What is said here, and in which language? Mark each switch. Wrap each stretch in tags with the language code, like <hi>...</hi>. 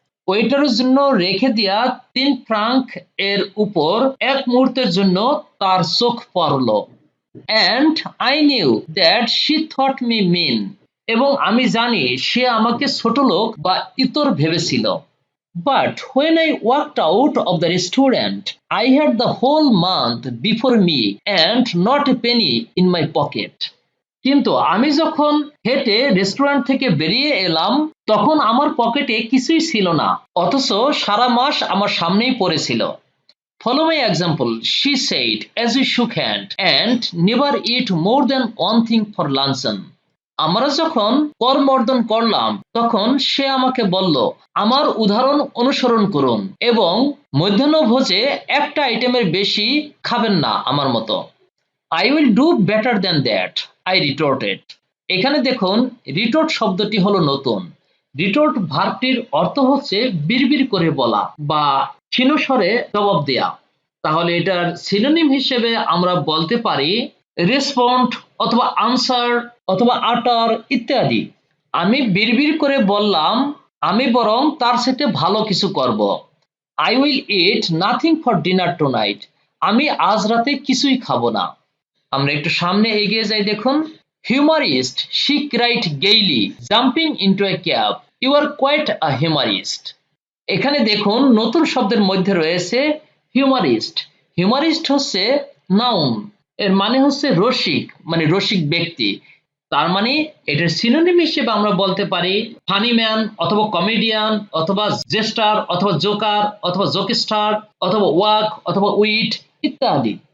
<bn>ওয়েটারের জন্য রেখে দেয়া 3 ফ্রাঙ্ক এর উপর এক মুহূর্তের জন্য তার চোখ পড়ল।</bn> <en>and I knew that she thought me mean,</en> <bn>এবং আমি জানি সে আমাকে ছোটলোক বা ইতর ভেবেছিল।</bn> <en>But when I walked out of the restaurant, I had the whole month before me and not a penny in my pocket.</en> <bn>কিন্তু আমি যখন হেঁটে রেস্টুরেন্ট থেকে বেরিয়ে এলাম তখন আমার পকেটে কিছুই ছিল না, অথচ সারা মাস আমার সামনেই পড়েছিল।</bn> <en>Follow my example, she said as we shook hand, and never eat more than one thing for luncheon.</en> <bn>আমরা যখন করমর্দন করলাম তখন সে আমাকে বলল, আমার উদাহরণ অনুসরণ করুন এবং মধ্যাহ্নভোজে একটা আইটেমের বেশি খাবেন না আমার মতো।</bn> <en>I will do better than that, I retorted.</en> <bn>এখানে দেখুন রিটোর্ট শব্দটি হলো নতুন। রিটোর্ট ভার্বটির অর্থ হচ্ছে বিড়বিড় করে বলা বা ক্ষীণ স্বরে জবাব দেয়া। তাহলে এটার সিনোনিম হিসেবে আমরা বলতে পারি রেসপন্ড অথবা আনসার অথবা আটার ইত্যাদি। আমি বিড়বিড় করে বললাম, আমি বরং তার সাথে ভালো কিছু করব।</bn> <en>I will eat nothing for dinner tonight.</en> <bn>আমি আজ রাতে কিছুই খাবো না। আমরা একটু সামনে এগিয়ে যাই, দেখুন</bn> <en>humorist, she cried gaily, jumping into a cab. You are quite a humorist.</en> <bn>এখানে দেখুন নতুন শব্দের মধ্যে রয়েছে হিউমারিস্ট। হিউমারিস্ট হচ্ছে নাউন, এর মানে হচ্ছে রসিক, মানে রসিক ব্যক্তি। তার মানে এটার সিনোনিম হিসেবে আমরা বলতে পারি ফানি ম্যান অথবা কমেডিয়ান অথবা জেস্টার অথবা জোকার অথবা জোকস্টার অথবা ওয়াক অথবা উইট ইত্যাদি।</bn>